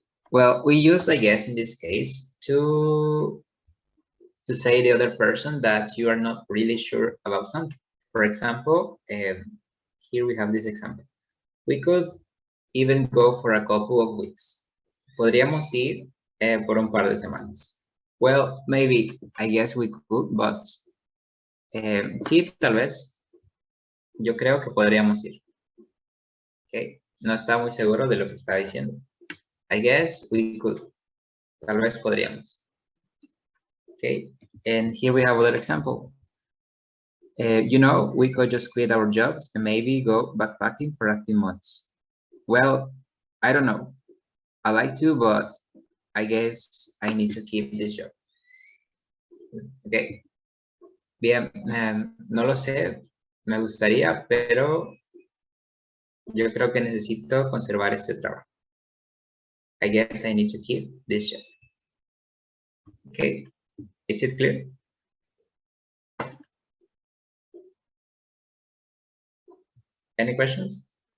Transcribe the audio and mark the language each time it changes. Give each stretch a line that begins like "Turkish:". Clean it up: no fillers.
English: Well, we use I guess in this case to say the other person that you are not really sure about something. For example, here we have this example. We could even go for a couple of weeks.
Spanish: Podríamos ir por un par de semanas.
English: Well, maybe, I guess we could, but
Spanish: sí, tal vez. Yo creo que podríamos ir. Okay. No está muy seguro de lo que está diciendo.
English: I guess we could.
Spanish: Tal vez podríamos.
English: Okay. And here we have another example. We could just quit our jobs and maybe go backpacking for a few months. Well, I don't know. I like to, but I guess I need to keep this job.
Spanish: Okay. Bien, no lo sé. Me gustaría, pero yo creo que necesito conservar este trabajo.
English: I guess I need to keep this job. Okay. Is it clear? Any questions?